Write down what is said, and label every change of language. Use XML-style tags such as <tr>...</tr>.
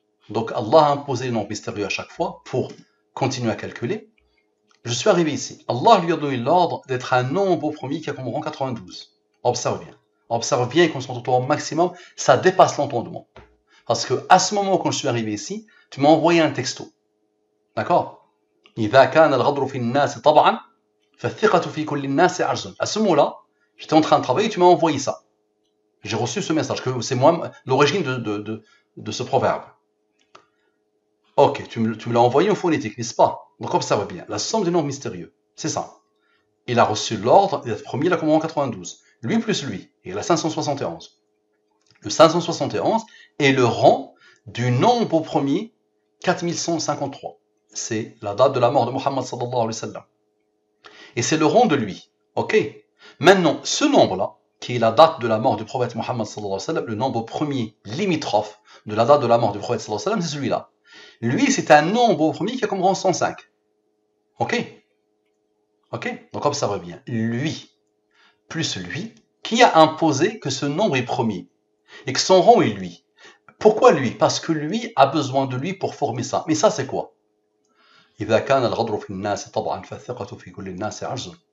<fr>Donc, Allah a imposé les nombres mystérieux à chaque fois pour continuer à calculer. Je suis arrivé ici. Allah lui a donné l'ordre d'être un nombre premier qui a comme rang 92. Observe bien. Observe bien et concentre-toi au maximum. Ça dépasse l'entendement. Parce que à ce moment quand je suis arrivé ici, tu m'as envoyé un texto. D'accord?</fr> <ar>إذا كان الغدر في الناس طبعا فالثقة في كل الناس عجز.</ar> <fr>À ce moment-là, j'étais en train de travailler, tu m'as envoyé ça. J'ai reçu ce message, que c'est moi l'origine de ce proverbe. Ok, tu me l'as envoyé en phonétique, n'est-ce pas? Donc observe bien, la somme des nombres mystérieux, c'est ça. Il a reçu l'ordre d'être premier là comme en 92. Lui plus lui, il a 571. Le 571 est le rang du nombre premier 4153. C'est la date de la mort de Muhammad sallallahu alayhi wa sallam. Et c'est le rang de lui. Ok. Maintenant, ce nombre-là, qui est la date de la mort du prophète Muhammad sallallahu alayhi wa sallam, le nombre premier limitrophe de la date de la mort du prophète sallallahu alayhi wa sallam, c'est celui-là. Lui, c'est un nombre premier qui a comme rang 105. Ok. Ok. Donc observe bien. Lui, plus lui, qui a imposé que ce nombre est premier et que son rang est lui. Pourquoi lui? Parce que lui a besoin de lui pour former ça. Mais ça, c'est quoi?</fr> <ar>إذا كان الغدر في الناس طبعا فالثقة في كل الناس عجز.</ar>